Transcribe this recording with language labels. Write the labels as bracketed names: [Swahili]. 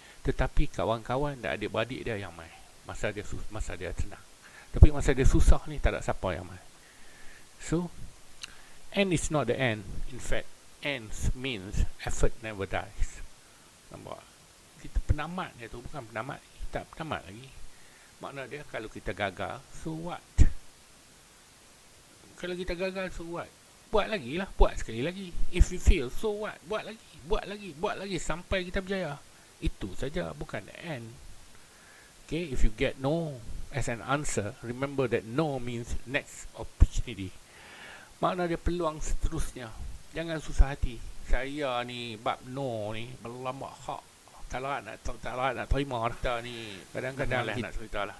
[Malay] Tetapi kawan-kawan dan adik-beradik dia yang main masa dia senang. Tapi masa dia susah ni tak ada siapa yang main. [English] So end is not the end. In fact, ends means effort never dies. [Malay] Nampak? Kita penamat dia tu bukan penamat. Kita penamat lagi. Makna dia kalau kita gagal, [English] so what? [Malay] Kalau kita gagal, [English] so what? [Malay] Buat lagi lah. Buat sekali lagi. [English] If you fail, so what? [Malay] Buat lagi sampai kita berjaya. Itu saja, bukan [English] the end. Okay, if you get no as an answer, remember that no means next opportunity. [Malay] Makna dia peluang seterusnya. Jangan susah hati. Saya ni bab no ni berlambak hak. Tak nak terima kita ni. Kadang-kadang lah nak cerita lah.